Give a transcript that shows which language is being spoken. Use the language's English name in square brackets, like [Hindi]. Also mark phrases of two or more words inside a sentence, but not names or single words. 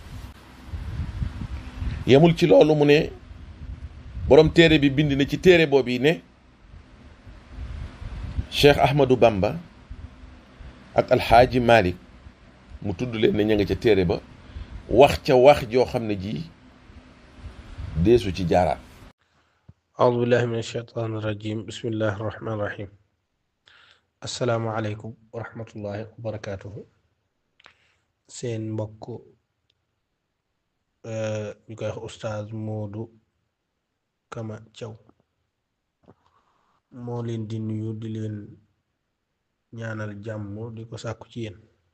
[Wolof] yemul ci loolu mu ne borom téere bi bind na ci téere boobu yi ne Cheikh Ahmadou Bamba ak alxaaji Malik mu tudd leen ne ña nga ca téere ba wax ca wax joo xam ne ji deesu ci jaaraat. [Arabic] أعوذ بالله من الشيطان الرجيم بسم الله الرحمن الرحيم السلام عليكم ورحمة الله وبركاته [Wolof] seen mbokk ñu koy wax Oustaz Modou Kama Thiaw moo leen di nuyu di leen ñaanal jàmm di ko sàkku ci yéen